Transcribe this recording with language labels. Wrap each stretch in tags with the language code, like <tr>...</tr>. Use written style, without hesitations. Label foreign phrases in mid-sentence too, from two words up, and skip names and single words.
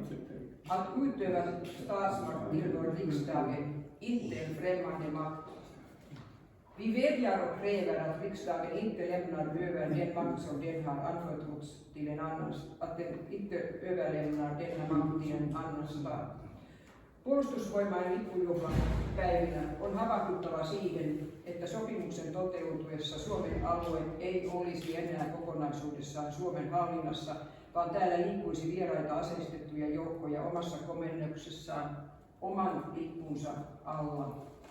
<sv>Att utöva statsmakt tillhör riksdagen, inte en främmande makt. Vi vädjar och kräver att riksdagen inte lämnar över den makt som den har anförtrotts till en annan, att den inte överlämnar denna makt till en annan stat.</sv> <fi>Puolustusvoimain lippujuhlan päivinä on havahduttava siihen, että sopimuksen toteutuessa Suomen alue ei olisi enää kokonaisuudessaan Suomen hallinnassa, vaan täällä liikkuisi vieraita aseistettuja joukkoja omassa komennuksessaan oman lippunsa alla.</fi>